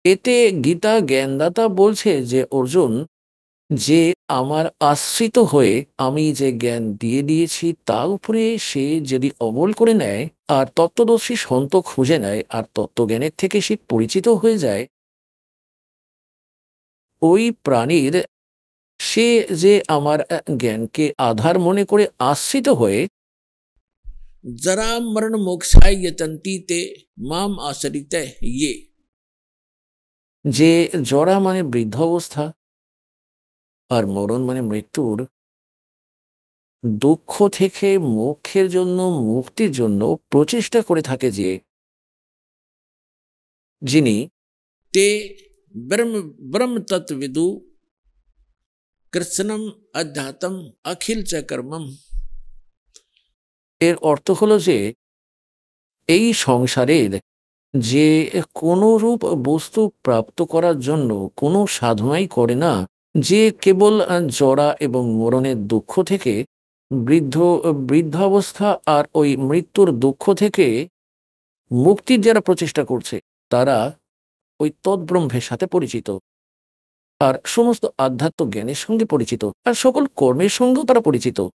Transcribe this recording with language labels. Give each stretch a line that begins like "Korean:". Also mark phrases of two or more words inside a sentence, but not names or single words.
Bangla: এতে গীতা জ্ঞানদাতা বলছে যে অর্জুন, যে আমার আশ্রিত হয়ে আমি যে জ্ঞান দিয়ে দিয়েছি তার উপরে সে যদি অমল করে নেয় আর তত্ত্বদর্শী সন্ত খুঁজে নেয় আর তত্ত্বজ্ঞানের থেকে সে পরিচিত হয়ে যায়, ওই প্রাণীর সে যে আমার জ্ঞানকে আধার মনে করে আশ্রিত হয়ে
Sanskrit: जरा मरण मोक्षाय यतन्ति ते माम आश्रित ये,
Bangla: যে জরা মানে বৃদ্ধাবস্থা আর মরণ মানে মৃত্যুর, দুঃখ থেকে মোক্ষের জন্য মুক্তির জন্য প্রচেষ্টা করে থাকে যে, যিনি
Sanskrit: ते ब्रह्म ब्रह्म तत्विदु कृष्णम अध्यात्म अखिल च कर्मम।
Bangla: এর অর্থ হলো যে এই সংসারের যে কোনো রূপ বস্তু প্রাপ্ত করার জন্য কোনো সাধনাই করে না, যে কেবল জরা এবং মরণের দুঃখ থেকে বৃদ্ধাবস্থা আর ওই মৃত্যুর দুঃখ থেকে মুক্তির যারা প্রচেষ্টা করছে তারা ওই তৎব্রহ্মের সাথে পরিচিত আর সমস্ত আধ্যাত্ম জ্ঞানের সঙ্গে পরিচিত আর সকল কর্মের সঙ্গেও তারা পরিচিত।